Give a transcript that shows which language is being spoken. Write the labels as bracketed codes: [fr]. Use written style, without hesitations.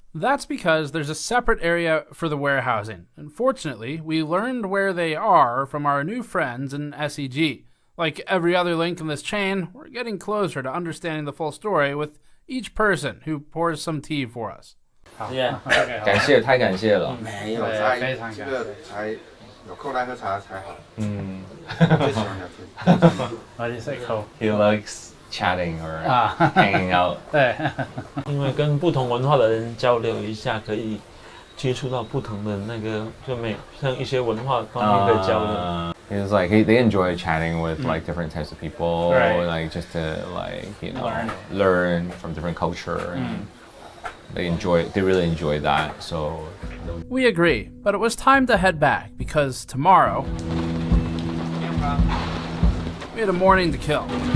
[en] That's because there's a separate area for the warehousing. Unfortunately, we learned where they are from our new friends in SEG. Like every other link in this chain, we're getting closer to understanding the full story with each person who pours some tea for us. [zh] Yeah. 感谢，太感谢了。没有，非常感谢。这个才有空来喝茶才好。最喜欢聊天。 [en] Why do you say cool? He likes chatting or hanging out. [zh] 对，因为跟不同文化的人交流一下，可以接触到不同的那个，就像一些文化方面的交流。 [en] He was like they enjoy chatting with like different types of people, like just to like learn from different culture. And they really enjoy that. So we agree, but it was time to head back because tomorrow we had a morning to kill.